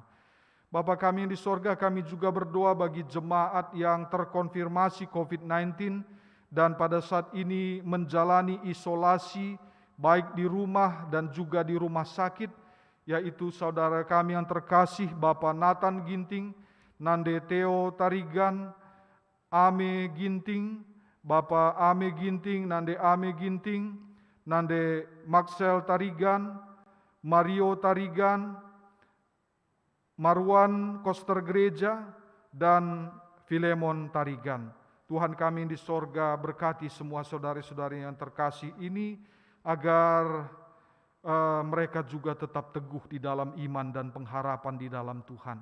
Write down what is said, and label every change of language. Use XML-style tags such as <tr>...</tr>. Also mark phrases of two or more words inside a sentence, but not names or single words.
<id>Bapa kami yang di sorga, kami juga berdoa bagi jemaat yang terkonfirmasi COVID-19 dan pada saat ini menjalani isolasi baik di rumah dan juga di rumah sakit, yaitu saudara kami yang terkasih Bapak Nathan Ginting, Nande Theo Tarigan, Ame Ginting, Bapak Ame Ginting, Nande Ame Ginting, Nande Maxel Tarigan, Mario Tarigan, Marwan Koster Gereja, dan Filemon Tarigan. Tuhan kami di sorga, berkati semua saudara-saudari yang terkasih ini, agar mereka juga tetap teguh di dalam iman dan pengharapan di dalam Tuhan.</id>